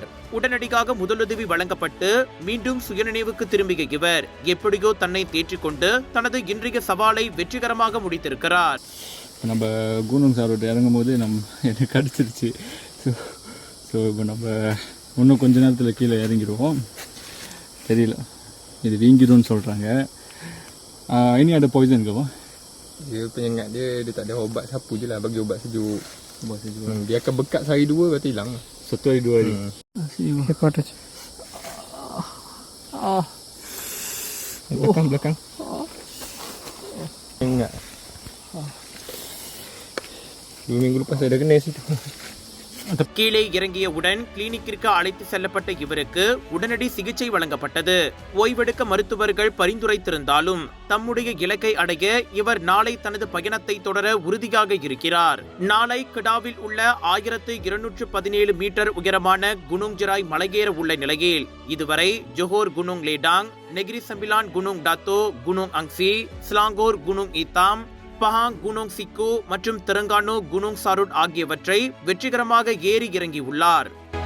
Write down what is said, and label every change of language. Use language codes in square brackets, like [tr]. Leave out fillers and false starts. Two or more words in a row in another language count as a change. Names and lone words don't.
[ta] உடனடியாக முதலுதவி வழங்கப்பட்டு மீண்டும் சுயநினைவுக்கு திரும்பிய இவர் எப்படியோ தன்னை தேற்றிக்கொண்டு தனது இன்றைய சவாலை வெற்றிகரமாக முடித்திருக்கிறார். நம்ம குனூங் சாருட்டே இறங்கும் போது எனக்கு கடிச்சிருச்சு. ஸோ இப்போ நம்ம இன்னும் கொஞ்ச நேரத்தில் கீழே இறங்கிடுவோம். தெரியல, இது வீங்கிடும்னு சொல்கிறாங்க. [ms] Ini ada poison ke, Pak? Dia penyengat dia tak ada obat sapu je lah, bagi obat sejuk. Dia akan bekat sehari dua, lepas tu hilang. 1 hari 2 hari. Ekor atas. Belakang. Ingat. 2 minggu lepas saya dah kena situ. [ta] கீழே இறங்கியவுடன் கிளினிக்கிற்கு அழைத்து செல்லப்பட்ட இவருக்கு உடனடி சிகிச்சை வழங்கப்பட்டது. ஓய்வெடுக்க மருத்துவர்கள் பரிந்துரைத்திருந்தாலும் தம்முடைய இலக்கை அடைய இவர் நாளை தனது பயணத்தை தொடர உறுதியாக இருக்கிறார். நாளை கிடாவில் உள்ள 1217 மீட்டர் உயரமான குனூங் ஜெராய் மலையேற உள்ள நிலையில் இதுவரை ஜொஹோர் குனூங் லேடாங், நெகிரி சம்பிலான் குனூங் டாத்தோ, குனூங் அங்சி, ஸ்லாங்கோர் குனூங் ஈத்தாம், பஹாங் குனூங் சிக்கு மற்றும் தெலுங்கானு குனூங் சாருட் ஆகியவற்றை வெற்றிகரமாக ஏறி இறங்கியுள்ளார்.